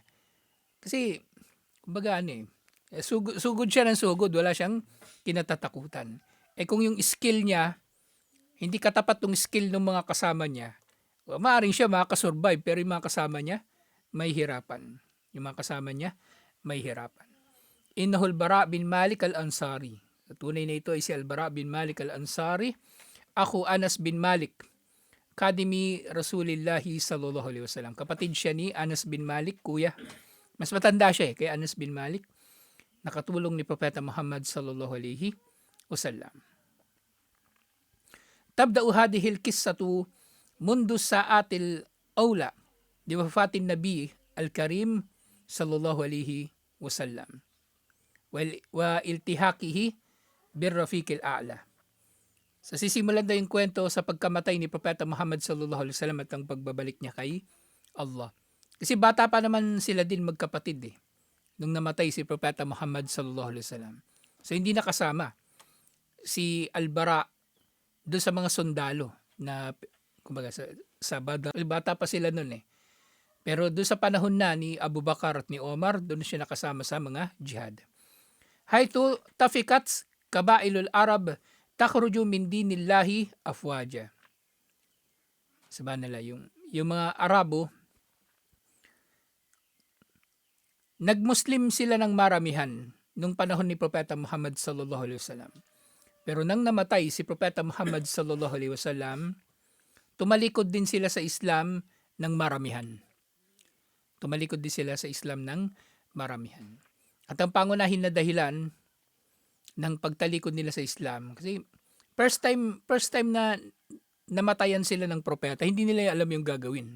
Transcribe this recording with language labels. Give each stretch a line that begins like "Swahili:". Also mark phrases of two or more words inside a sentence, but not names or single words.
Filipino: Kasi, kumbaga sugod siya ng sugod, wala siyang kinatatakutan. Kung yung skill niya, hindi katapat yung skill ng mga kasama niya, maaaring siya makakasurvive, pero yung mga kasama niya, may hirapan. Yung mga kasama niya, may hirapan.
Arabic: إنه البراء بن مالك الأنصاري.
Filipino: Tunay na ito ay si Al-Bara bin Malik al-Ansari.
Arabic: Ako أنس بن مالك خادم رسول الله صلى الله عليه وسلم.
Filipino: Kapatid siya ni Anas bin Malik, kuya. Mas matanda siya kay Anas bin Malik. Nakatulong ni Propeta Muhammad
Arabic: صلى الله عليه وسلم. تبدأ هذه القصة منذ الساعة الأولى لوفاة النبي الكريم صلى الله عليه وسلم والتحاقه بالرفيق الأعلى.
Filipino: Sa sisimulan daw yung kwento sa pagkamatay ni Propeta Muhammad
Arabic: صلى الله عليه وسلم
Filipino: at ang pagbabalik niya kay Allah. Kasi bata pa naman sila din magkapatid nung namatay si Propeta Muhammad
Arabic: صلى الله عليه وسلم.
Filipino: So hindi nakasama si Al-Bara doon sa mga sundalo na kumbaga sa Badr. Bata pa sila noon Pero doon sa panahon na ni Abu Bakar at ni Omar, doon siya nakasama sa mga jihad.
Arabic: حيث تفككت قبائل العرب تخرج من دين الله أفواجا.
Filipino: Sabihin nila yung mga Arabo, nagmuslim sila ng maramihan nung panahon ni Propeta Muhammad
Arabic: صلى الله عليه وسلم.
Filipino: Pero nang namatay si Propeta Muhammad
Arabic: صلى الله عليه وسلم,
Filipino: tumalikod din sila sa Islam ng maramihan. Tumalikod din sila sa Islam ng maramihan. At ang pangunahin na dahilan ng pagtalikod nila sa Islam, kasi
English: first time
Filipino: na namatayan sila ng propeta, hindi nila alam yung gagawin.